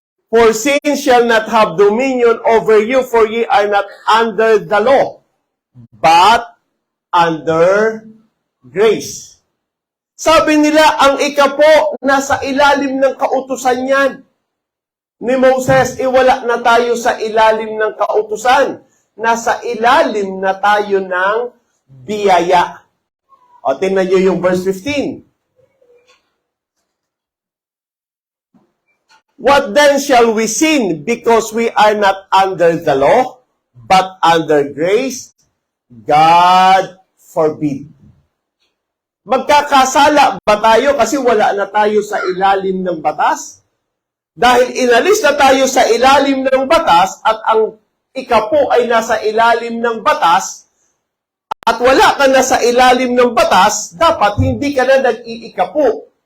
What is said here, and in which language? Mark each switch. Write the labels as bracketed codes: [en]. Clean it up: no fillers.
[en] For sin shall not have dominion over you, for ye are not under the law, but under grace. [tl] Sabi nila, ang ikapo, nasa ilalim ng kautusan yan. Ni Moses, wala na tayo sa ilalim ng kautusan. Nasa ilalim na tayo ng biyaya. O, tingnan nyo yung verse 15. [en] What then shall we sin because we are not under the law, but under grace? God forbid. [tl] Magkakasala ba tayo kasi wala na tayo sa ilalim ng batas? Dahil inalis na tayo sa ilalim ng batas at ang ikapo ay nasa ilalim ng batas at wala ka na sa ilalim ng batas, dapat hindi ka na nag-iikapo.